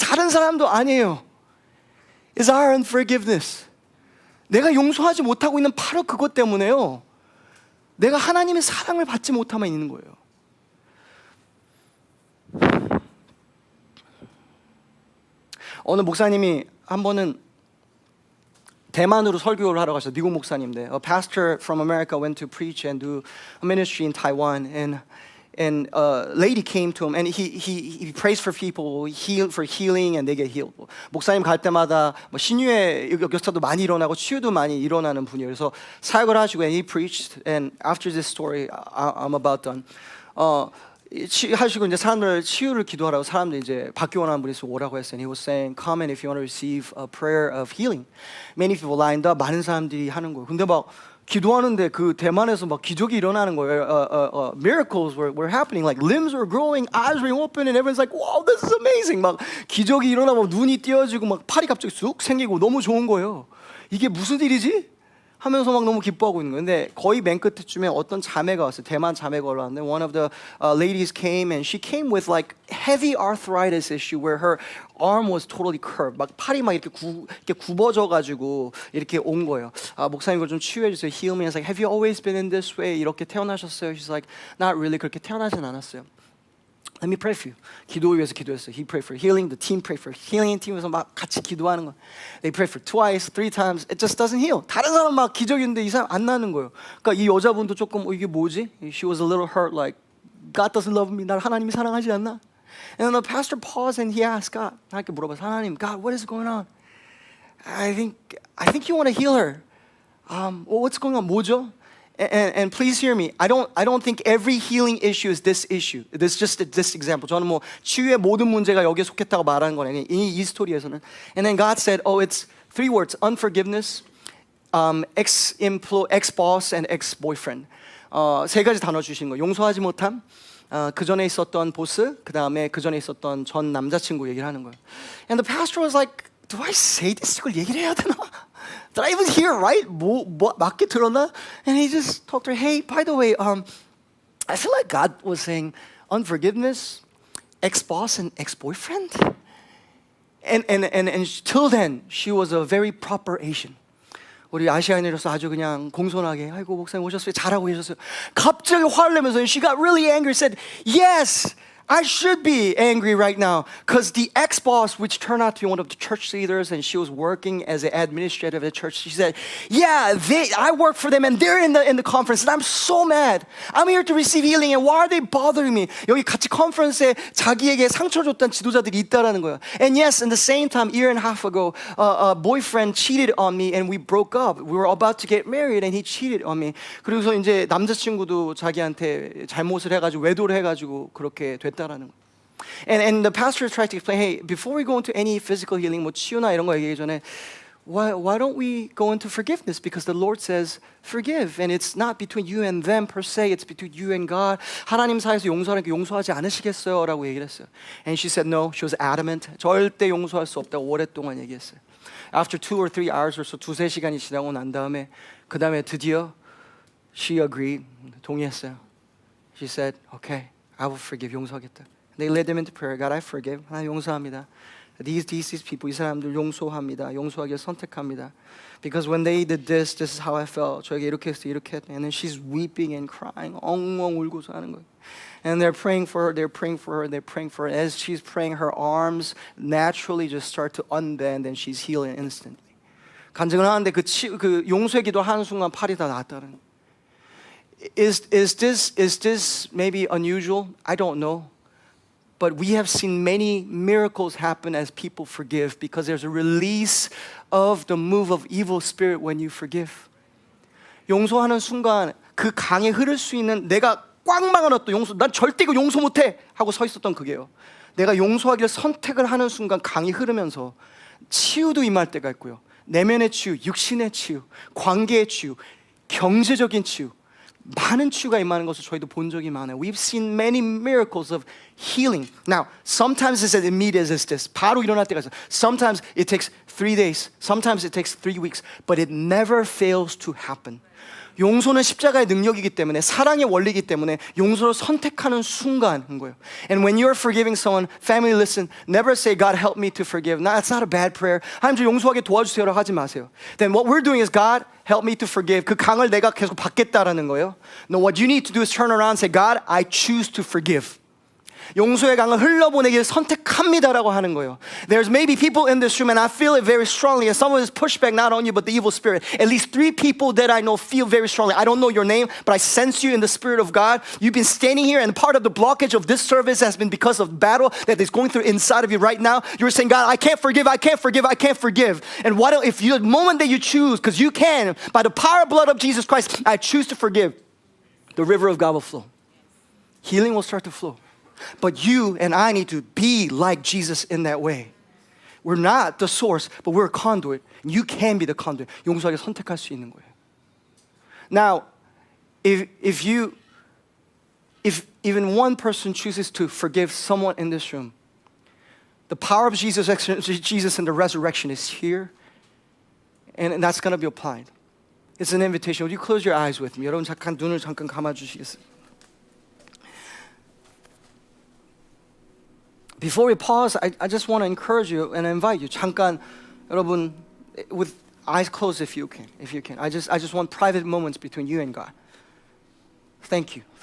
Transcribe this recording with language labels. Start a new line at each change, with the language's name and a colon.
Korean: 다른 사람도 아니에요.
English: It's our unforgiveness.
Korean: 내가 용서하지 못하고 있는 바로 그것 때문에요. 내가 하나님의 사랑을 받지 못하면 있는 거예요. 어느 목사님이 한 번은 대만으로 설교를 하러 가셨어요. 미국 목사님인데,
English: a pastor from America went to preach and do a ministry in Taiwan, and and a lady came to him and he prays for people for healing and they get healed.
Korean: 목사님 갈 때마다 뭐 신유의 역사도 많이 일어나고 치유도 많이 일어나는 분이에요. 그래서 사역을 하시고
English: and he preached and after this story I'm about done.
Korean: 하시고 이제 사람들 치유를 기도하라고 사람들 이제 받기 원하는 분이 있어 오라고 했어요.
English: And he was saying, come in if you want to receive a prayer of healing. Many people lined up.
Korean: 많은 사람들이 하는 거예요. 근데 막 기도하는데 그 대만에서 막 기적이 일어나는 거예요.
English: Miracles were happening. Like limbs were growing, eyes were open, and everyone's like, wow, this is amazing.
Korean: 막 기적이 일어나고 눈이 띄어지고 막 팔이 갑자기 쑥 생기고 너무 좋은 거예요. 이게 무슨 일이지? 하면서 막 너무 기뻐하고 있는 거예요. 근데 거의 맨 끝쯤에 어떤 자매가 왔어요. 대만 자매가 올라왔는데
English: one of the ladies came and she came with like heavy arthritis issue where her arm was totally curved.
Korean: 막 팔이 막 이렇게 굽어져 가지고 이렇게 온 거예요. 목사님 이걸 좀 치유해 주세요.
English: Heal me. It's like, have you always been in this way?
Korean: 이렇게 태어나셨어요?
English: She's like, not really.
Korean: 그렇게 태어나진 않았어요.
English: Let me pray for you.
Korean: 기도 위해서 기도했어요.
English: He prayed for healing. The team prayed for healing.
Korean: 팀에서 막 같이 기도하는 거.
English: They prayed for twice, 3 times. It just doesn't heal.
Korean: 다른 사람 막 기적인데 이 사람 안 나는 거예요. 그러니까 이 여자분도 조금 이게 뭐지?
English: She was a little hurt. Like God doesn't love me.
Korean: 날 하나님이 사랑하지 않나?
English: And then the pastor paused and he asked God.
Korean: 하나님께 물어봤어요.
English: 하나님, God, what is going on? I think you want to heal her. What's going on?
Korean: 뭐죠?
English: And please hear me. I don't think every healing issue is this issue. This just this example.
Korean: 저는 뭐 치유의 모든 문제가 여기에 속했다고 말하는 거네. 이 스토리에서는.
English: And then God said, "Oh, it's 3 words: unforgiveness, ex-boss, and ex-boyfriend."
Korean: 3가지 단어 주신 거. 용서하지 못함. 그 전에 있었던 보스, 그 다음에 그 전에 있었던 전 남자친구 얘기를 하는 거예요.
English: And the pastor was like, "Do I say this?
Korean: 이걸 얘기를 해야 되나?
English: Did I even hear right?
Korean: 뭐 맞게 들었나?"
English: And he just talked to her. Hey, by the way, I feel like God was saying unforgiveness, ex-boss, and ex-boyfriend. And till then, she was a very proper Asian.
Korean: 우리 아시아인으로서 아주 그냥 공손하게 아이고 목사님 오셨어요. 잘하고 계셨어요. 갑자기 화를 내면서
English: she got really angry. Said, "Yes, I should be angry right now because the ex-boss, which turned out to be one of the church leaders, and she was working as an administrator of the church, she said, yeah, I work for them and they're in the conference and I'm so mad. I'm here to receive healing and why are they bothering me?"
Korean: 여기 같이 컨퍼런스에 자기에게 상처 줬던 지도자들이 있다라는 거예요.
English: And yes, in the same time, a year and a half ago, a boyfriend cheated on me and we broke up. We were about to get married and he cheated on me.
Korean: 그래서 이제 남자친구도 자기한테 잘못을 해가지고 외도를 해가지고 그렇게 됐다라는 거예요.
English: And the pastor tried to explain, hey, before we go into any physical healing,
Korean: 뭐 치유나 이런 거 얘기하기 전에
English: why don't we go into forgiveness? Because the Lord says forgive, and it's not between you and them per se. It's between you and God.
Korean: 하나님 사이에서 용서하니까 용서하지 않으시겠어요? 라고 얘기를 했어요.
English: And she said no. She was adamant.
Korean: 절대 용서할 수 없다고 오랫동안 얘기했어요.
English: After 2 or 3 hours or so,
Korean: 2-3시간이 지나고 난 다음에 그 다음에 드디어
English: she agreed.
Korean: 동의했어요.
English: She said, okay, I will forgive.
Korean: 용서하겠다.
English: They led them into prayer. God, I forgive.
Korean: 하나님 용서합니다.
English: These people,
Korean: 이 사람들 용서합니다. 용서하기를 선택합니다.
English: Because when they did this is how I felt.
Korean: 저에게 이렇게 했어, 이렇게 했다.
English: And then she's weeping and crying.
Korean: 엉엉 울고서 하는 거예요.
English: And they're praying for her, they're praying for her, they're praying for her. As she's praying, her arms naturally just start to unbend and she's healing instantly.
Korean: 간증을 하는데 그 용서의 기도 하는 순간 팔이 다 나았다는.
English: Is this maybe unusual? I don't know. But we have seen many miracles happen as people forgive because there's a release of the move of evil spirit when you forgive.
Korean: 용서하는 순간 그 강에 흐를 수 있는 내가 꽉 막아놨던 용서, 난 절대 이거 용서 못해 하고 서 있었던 그게요. 내가 용서하기를 선택을 하는 순간 강이 흐르면서 치유도 임할 때가 있고요. 내면의 치유, 육신의 치유, 관계의 치유, 경제적인 치유, 많은 치유가 임하는 것을 저희도 본 적이 많아요.
English: We've seen many miracles of healing. Now, sometimes it's as immediate as this.
Korean: 바로 일어날 때가 있어요.
English: Sometimes it takes 3 days. Sometimes it takes 3 weeks. But it never fails to happen.
Korean: 용서는 십자가의 능력이기 때문에 사랑의 원리이기 때문에 용서를 선택하는 순간인 거예요.
English: And when you're forgiving someone, family listen, never say God help me to forgive. No, it's not a bad prayer.
Korean: 하나님 저 용서하게 도와주세요라고 하지 마세요.
English: Then what we're doing is God help me to forgive.
Korean: 그 강을 내가 계속 받겠다라는 거예요.
English: No, what you need to do is turn around and say God, I choose to forgive.
Korean: 용서의 강을 흘러보내기를 선택합니다라고 하는 거예요.
English: There's maybe people in this room, and I feel it very strongly, and someone has pushed back not on you but the evil spirit. At least 3 people that I know feel very strongly. I don't know your name, but I sense you in the Spirit of God. You've been standing here, and part of the blockage of this service has been because of battle that is going through inside of you right now. You're saying, God, I can't forgive, I can't forgive, I can't forgive. And what if you, the moment that you choose, because you can, by the power and blood of Jesus Christ, I choose to forgive, the river of God will flow. Healing will start to flow. But you and I need to be like Jesus in that way. We're not the source, but we're a conduit. You can be the conduit.
Korean: 용서하기 선택할 수 있는 거예요.
English: Now, if even one person chooses to forgive someone in this room, the power of Jesus and the resurrection is here, and that's going to be applied. It's an invitation. Would you close your eyes with me?
Korean: 여러분 잠깐 눈을 잠깐 감아주시겠어요?
English: Before we pause, I just want to encourage you and invite you.
Korean: 잠깐 여러분
English: with eyes closed if you can. I just want private moments between you and God. Thank you.